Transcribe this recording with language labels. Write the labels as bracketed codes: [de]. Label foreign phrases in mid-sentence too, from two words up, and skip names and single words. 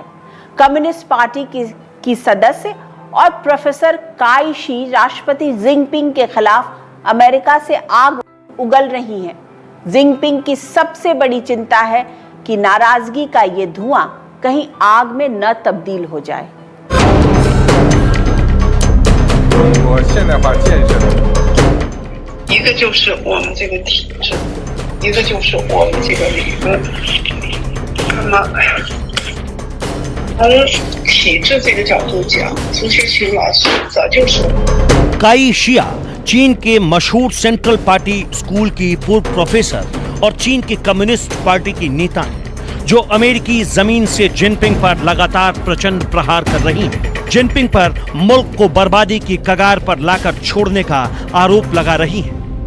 [hi] कम्युनिस्ट पार्टी की सदस्य और प्रोफेसर काई शी राष्ट्रपति जिनपिंग के खिलाफ अमेरिका से आग उगल रही हैं। जिनपिंग की सबसे बड़ी चिंता है कि नाराजगी का ये धुआं कहीं आग में न तब्दील हो जाए। [zh] 我现在发建设。一个就是我们这个体制，一个就是我们这个理论。那么，从体制这个角度讲，朱学勤老师早就说。 [hi] काई शिया चीन के मशहूर सेंट्रल पार्टी स्कूल की पूर्व प्रोफेसर और चीन की कम्युनिस्ट पार्टी की नेता हैं, जो अमेरिकी जमीन से जिनपिंग पर लगातार प्रचंड प्रहार कर रही हैं। जिनपिंग पर मुल्क को बर्बादी की कगार पर लाकर छोड़ने का आरोप लगा रही हैं।